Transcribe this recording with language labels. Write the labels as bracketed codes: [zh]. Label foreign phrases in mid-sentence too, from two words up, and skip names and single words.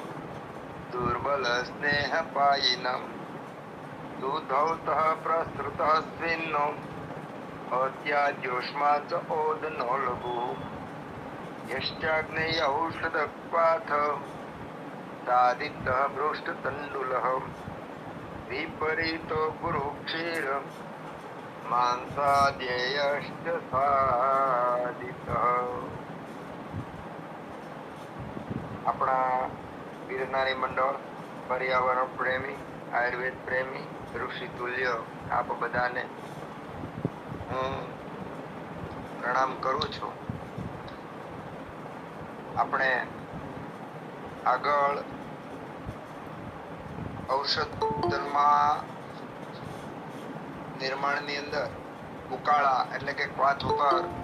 [sa] दुर्बलस्नेहपायिनम् दुधौतः प्रसृतः स्विन्नो अत्याद्योष्मा च ओदनो लघुः यश्चाग्नेय औषधक्वाथ सादितः भ्रूष्टतण्डुलः विपरीतो गुरुक्षीर मांसाद्ययश्च सादितः. [gu] આપણા ગિરનારી મંડળ પર્યાવરણ પ્રેમી, આયુર્વેદ પ્રેમી, ઋષિ તુલ્ય આપ બધાને હું પ્રણામ કરું છું. આપણે આગળ ઔષધ નિર્માણની અંદર ઉકાળા એટલે કે ક્વાથ ઉપર